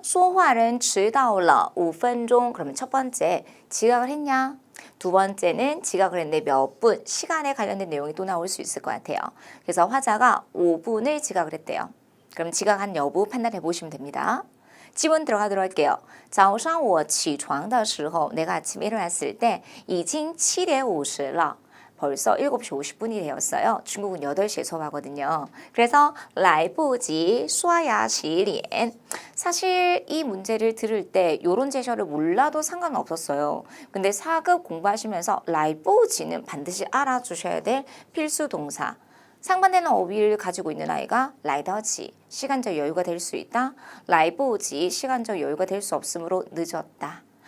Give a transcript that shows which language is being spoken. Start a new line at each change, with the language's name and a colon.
Chinese: 说话人迟到了5分钟.
Korean: 그러면 첫 번째, 지각을 했냐? 두 번째는 지각을 했는데 몇 분, 시간에 관련된 내용이 또 나올 수 있을 것 같아요. 그래서 화자가 5분을 지각을 했대요. 그럼 지각한 여부 판단해 보시면 됩니다. 지문 들어가도록 할게요.
Chinese: 早上我起床的时候,
Korean: 내가 아침에 일어났을 때
Chinese: 已经7点50了.
Korean: 벌써 7시 50분이 되었어요. 중국은 8시에 수업하거든요. 그래서
Chinese: 来不及刷牙洗脸.
Korean: 사실 이 문제를 들을 때 이런 제셔를 몰라도 상관없었어요. 근데 4급 공부하시면서 来不及는 반드시 알아주셔야 될 필수 동사. 상반되는 어휘를 가지고 있는 아이가 来得及, 시간적 여유가 될 수 있다. 来不及, 시간적 여유가 될 수 없으므로 늦었다.